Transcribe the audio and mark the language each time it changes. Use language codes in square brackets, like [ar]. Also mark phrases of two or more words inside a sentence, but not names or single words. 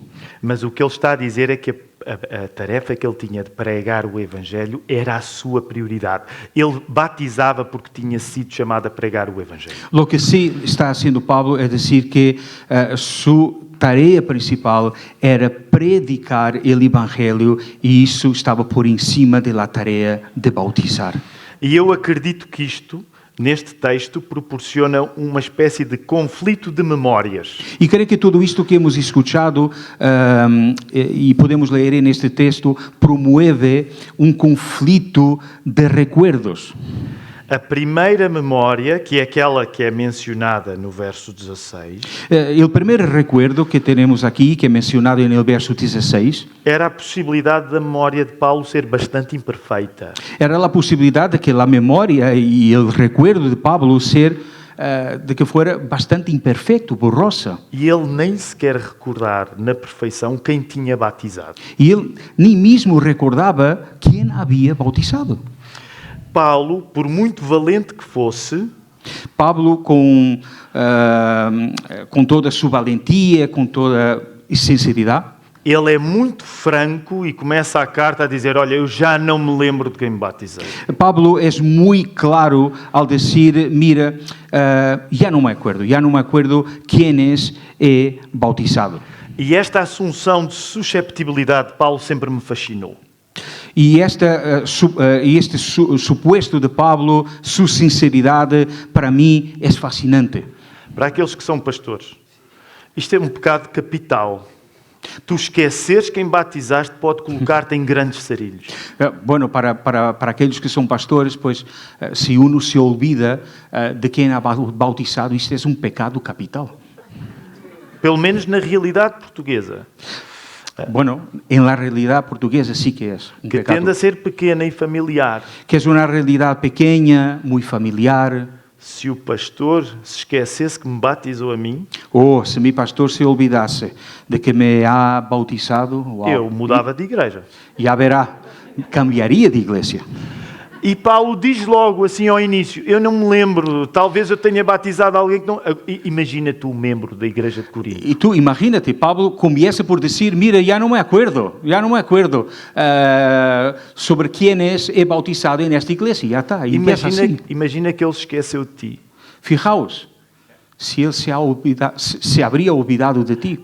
[pt] Mas o que ele está a dizer é que a tarefa que ele tinha de pregar o Evangelho era a sua prioridade. Ele batizava porque tinha sido chamado a pregar o Evangelho. [es] Lo que sí está haciendo Pablo es decir que su tarea principal era predicar el Evangelio y eso estaba por encima de la tarea de bautizar. [pt] E eu acredito que isto, neste texto, proporciona uma espécie de conflito de memórias. [es] Y creo que todo esto que hemos escuchado y podemos leer en este texto promueve un conflicto de recuerdos. [pt] A primeira memória, que é aquela que é mencionada no verso 16, [es] El primer recuerdo que tenemos aquí, que he mencionado en el verso 16, [pt] era a possibilidade da memória de Paulo ser bastante imperfeita. [es] era la posibilidad de que la memoria y el recuerdo de Pablo de que fuera bastante imperfecto, borrosa. [pt] E ele nem sequer recordar na perfeição quem tinha batizado. [es] Y él ni mismo recordaba quién había bautizado. [pt] Paulo, por muito valente que fosse, [es] Pablo, con toda su valentía, con toda sinceridad, [pt] ele é muito franco e começa a carta a dizer: olha, eu já não me lembro de quem me batizei. [es] Pablo es muy claro al decir, mira, ya no me acuerdo quiénes he bautizado. [pt] E esta assunção de susceptibilidade de Paulo sempre me fascinou. [es] Y este supuesto de Pablo, su sinceridad, para mí es fascinante. [pt] Para aqueles que são pastores, isto é um pecado capital. Tu esqueceres quem batizaste pode colocar-te em grandes sarilhos. [es] Bueno, para aquellos que son pastores, pues si uno se olvida de quien ha bautizado, esto es un pecado capital. [pt] Pelo menos na realidade portuguesa, [es] Bueno, en la realidad portuguesa sí que es un que pecado. [pt] tende a ser pequena e familiar. [es] Que es una realidad pequeña, muy familiar. [pt] Se o pastor se esquecesse que me batizou a mim, [es] O si mi pastor se olvidase de que me ha bautizado, wow, [pt] eu mudava de igreja. [es] ya verá, cambiaría de iglesia. [pt] E Paulo diz logo assim ao início: eu não me lembro, talvez eu tenha batizado alguém que não... Imagina tu, membro da igreja de Corinto. [es] Y tú imagínate, Pablo comienza por decir, mira, ya no me acuerdo sobre quiénes he bautizado en esta iglesia, ya está, y empieza así. [pt] Imagina que ele se esqueceu de ti. [es] Fijaos, si él se habría olvidado de ti.